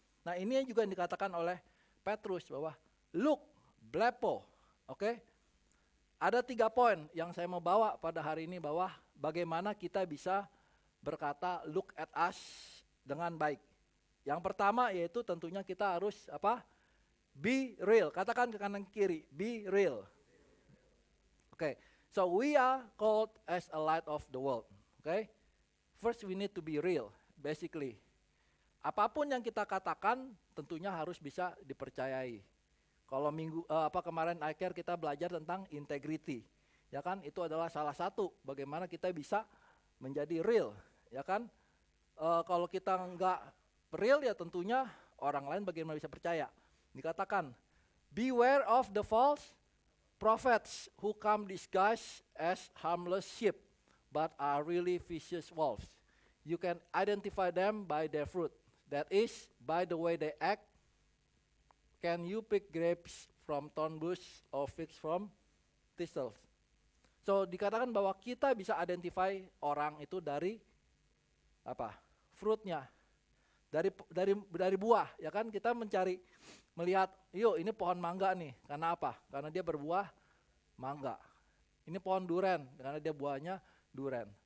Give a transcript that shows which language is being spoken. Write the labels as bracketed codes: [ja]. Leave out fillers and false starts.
[id] Nah, ini juga yang dikatakan oleh Petrus bahwa look, blepo, oke? Ada 3 poin yang saya mau bawa pada hari ini bahwa bagaimana kita bisa berkata [en] look at us [id] dengan baik. Yang pertama yaitu tentunya kita harus [en] be real. [id] Katakan ke kanan kiri, [en] be real. Oke, so we are called as a light of the world. Oke, first we need to be real, basically. [id] Apapun yang kita katakan tentunya harus bisa dipercayai. Kalau kemarin akhir kita belajar tentang integrity, ya kan? Itu adalah salah satu bagaimana kita bisa menjadi real, ya kan? Kalau kita nggak real ya tentunya orang lain bagaimana bisa percaya. Dikatakan, [en] beware of the false prophets who come disguised as harmless sheep, but are really vicious wolves. You can identify them by their fruit. That is, by the way they act, can you pick grapes from thorn bush or figs from thistles? [id] So dikatakan bahwa kita bisa identify orang itu dari apa? Fruitnya, dari buah, ya kan? Kita melihat, yuk ini pohon mangga nih, karena apa? Karena dia berbuah mangga. Ini pohon duren, karena dia buahnya duren.